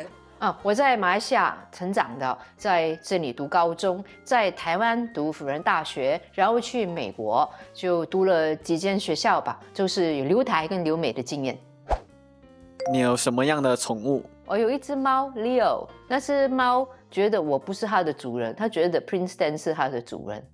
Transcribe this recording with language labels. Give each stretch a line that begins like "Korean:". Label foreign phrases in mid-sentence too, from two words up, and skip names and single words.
Chinese: 我在馬來西亞成長的，在這裡讀高中，在台灣讀輔仁大學，然後去美國就讀了幾間學校吧，就是有留台跟留美的經驗。你有什麼樣的寵物？我有一隻貓 Leo， 那隻貓覺得我不是它的主人，它覺得 Prince Dan 是它的主人。